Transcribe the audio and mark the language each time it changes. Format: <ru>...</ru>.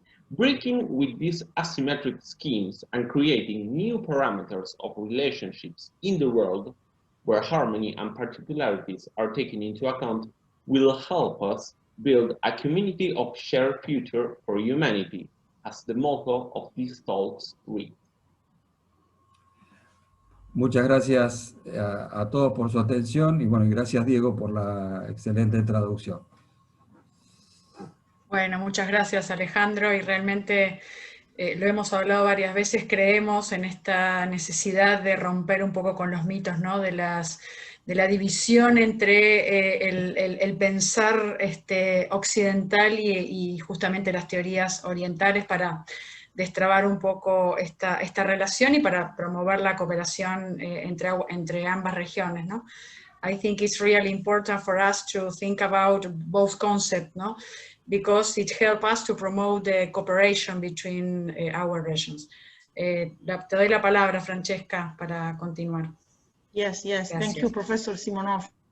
<en>Breaking with these asymmetric schemes and creating new parameters of relationships in the world, where harmony and particularities are taken into account, will help us build a community of shared future for humanity, as the motto of these talks reads.</en> <es>Muchas gracias a todos por su atención y bueno, gracias Diego por la excelente traducción. Bueno, muchas gracias Alejandro, y realmente lo hemos hablado varias veces, creemos en esta necesidad de romper un poco con los mitos, ¿no? de la división entre el pensar occidental y justamente las teorías orientales para destrabar un poco esta relación y para promover la cooperación entre ambas regiones, ¿no?</es> <en>I think it's really important for us to think about both concepts, ¿no? Because it helps us to promote the cooperation between our regions.</en> <es>Te doy la palabra, Francesca, para continuar.</es> <en>Yes, yes.</en> <es>Gracias.</es> <en>Thank you, Professor Simonov.</en>